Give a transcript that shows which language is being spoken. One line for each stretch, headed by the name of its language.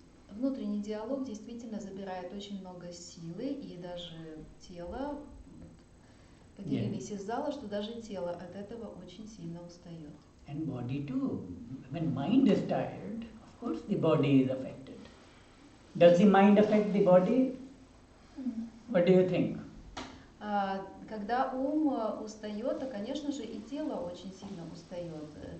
Russian: Внутренний диалог действительно забирает очень много силы, и даже тело, поделились из зала, что даже тело от этого очень сильно устает.
English: And body too. When mind is tired, of course the body is affected. Does the mind affect the body? What do you think?
Russian: Когда ум устает, то, конечно же, и тело очень сильно устает.